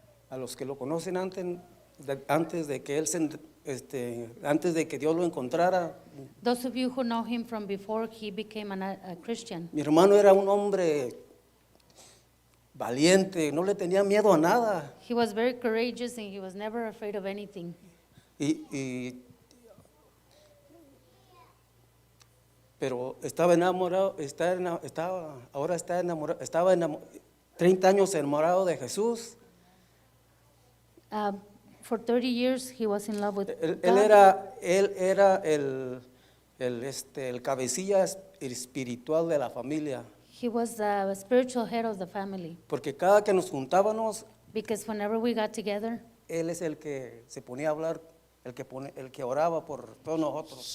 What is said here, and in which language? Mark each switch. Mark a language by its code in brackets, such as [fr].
[es] A los que lo conocen antes de que antes de que Dios lo encontrara. [en] Those of you who know him from before he became a Christian. [es] Mi hermano era un hombre valiente, no le tenía miedo a nada. [en] He was very courageous and he was never afraid of anything. [es] Pero estaba enamorado, estaba 30 años enamorado de Jesús. [en] For 30 years he was in love with [es] Él [en] God. [es] era el cabecilla espiritual de la familia. [en] He was the spiritual head of the family. [es] Porque cada que nos juntábamos, [en] Because whenever we got together, [es] él es el que se ponía a hablar, el que oraba por todos nosotros.